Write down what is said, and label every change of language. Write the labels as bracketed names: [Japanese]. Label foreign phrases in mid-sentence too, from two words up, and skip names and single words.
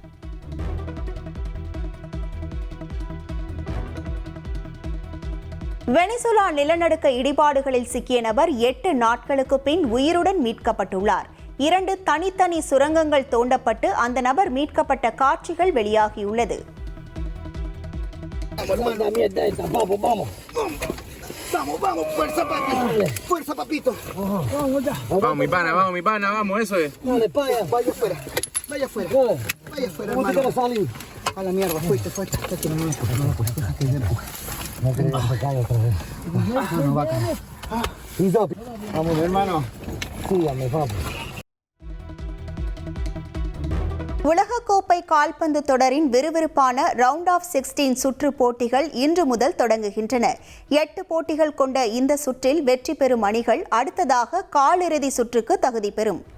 [Tamil] வெனிசுலா நிலநடுக்க இடிபாடுகளில் சிக்கிய நபர் 8 நாட்களுக்கு பின் உயிருடன் மீட்கப்பட்டுள்ளார். 2 தனித்தனி சுரங்கங்கள் தோண்டப்பட்டு அந்த நபர் மீட்கப்பட்ட காட்சிகள் வெளியாகியுள்ளது. [Spanish] Vamos, fuerza, papito. Fuerza, papito. Vamos, mi pana, vamos, eso es. Dale, vaya afuera. Vaya afuera, hermano. A la mierda, fuiste. Déjate de empujar. No queremos que caiga otra vez. No va a caer. Vamos, hermano. Síganme, vamos. [Tamil] உலகக்கோப்பை கால்பந்து தொடரின் விறுவிறுப்பான [English] round of 16 [Tamil] சுற்று போட்டிகள் இன்று முதல் தொடங்குகின்றன. 8 போட்டிகள் கொண்ட இந்த சுற்றில் வெற்றி பெறும் அணிகள் அடுத்ததாக காலிறுதி சுற்றுக்கு தகுதி பெறும்.